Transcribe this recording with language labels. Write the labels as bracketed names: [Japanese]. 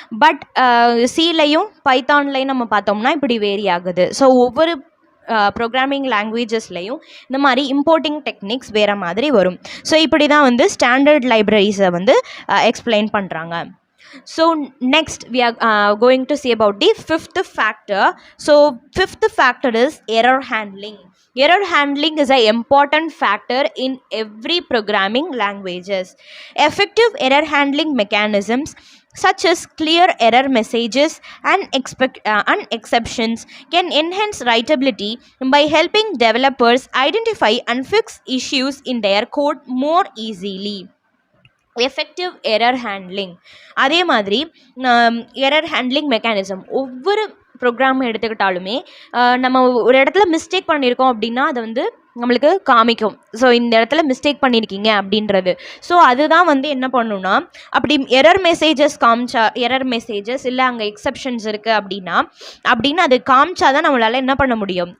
[Tamil] But சிலையும் பைத்தான்லையும் நம்ம பார்த்தோம்னா இப்படி வேரி ஆகுது. ஸோ ஒவ்வொரு ப்ரோக்ராமிங் லாங்குவேஜஸ்லையும் இந்த மாதிரி இம்போர்ட்டிங் டெக்னிக்ஸ் வேறு மாதிரி வரும். ஸோ இப்படி தான் வந்து ஸ்டாண்டர்ட் லைப்ரரிஸை வந்து எக்ஸ்பிளைன் பண்ணுறாங்க. [English] So next we are going to see about the fifth factor. So fifth factor is error handling. Error handling is an important factor in every programming languages. Effective error handling mechanisms such as clear error messages and exceptions can enhance writability by helping developers identify and fix issues in their code more easily. [Tamil] Effective error handling, அதே மாதிரி error handling mechanism. ஒவ்வொரு program எடுத்துக்கிட்டாலுமே நம்ம ஒரு இடத்துல mistake பண்ணியிருக்கோம் அப்படின்னா அதை வந்து நம்மளுக்கு காமிக்கும். ஸோ இந்த இடத்துல மிஸ்டேக் பண்ணியிருக்கீங்க அப்படின்றது. ஸோ அதுதான் வந்து என்ன பண்ணணும்னா, அப்படி எரர் மெசேஜஸ் எரர் மெசேஜஸ் இல்லை அங்கே எக்ஸப்ஷன்ஸ் இருக்குது அப்படின்னு அது காமிச்சா தான் நம்மளால் என்ன பண்ண முடியும்.